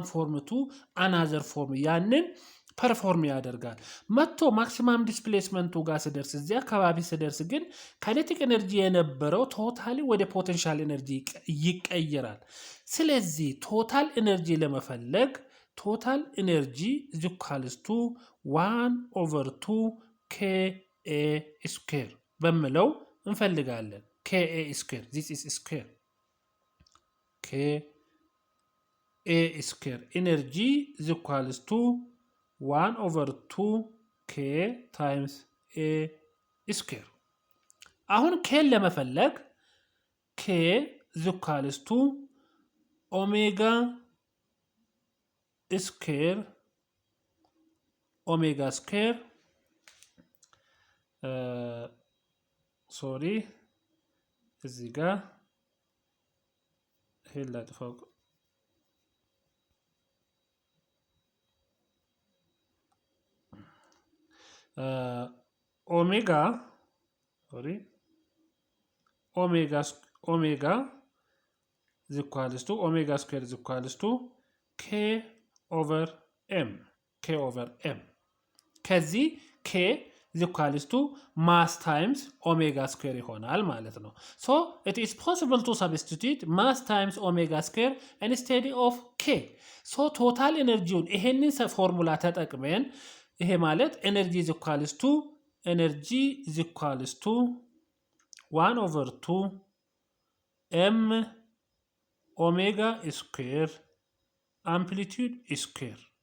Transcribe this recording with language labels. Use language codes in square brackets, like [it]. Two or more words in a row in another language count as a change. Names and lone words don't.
[en] form to another form [am] ያንን ፐርፎርም ያደርጋል። መጥቶ ማክሲማም ዲስፕሌስመንቱ ጋር ሲደርስ እዚህ አካባቢ ሲደርስ ግን [en] kinetic energy [am] የነበረው ቶታሊ ወደ [en] potential energy [am] ይቀየራል። ስለዚህ [en] total energy [am] ለመፈለግ [en] total energy is equals to 1/2 KA square [am] በሚለው እንፈልጋለን። [en] KA square this is square KA square energy is equals to 1/2 K times A square። [am] አሁን ኬን ለመፈለግ [en] K is equals to omega [am] square ሶሪ እዚህ ጋር ይሄን ላጥፋው። [en] omega is equals to omega square is equals to K over M ከዚህ K is equals to mass times omega square [am] ይሆናል ማለት ነው። [en] So it is possible to substitute mass times omega square instead of K. So total energy [am] ይሄንን ፎርሙላ ተጠቅመን ይሄ ማለት [en] energy is equals to 1/2 M omega square amplitude square።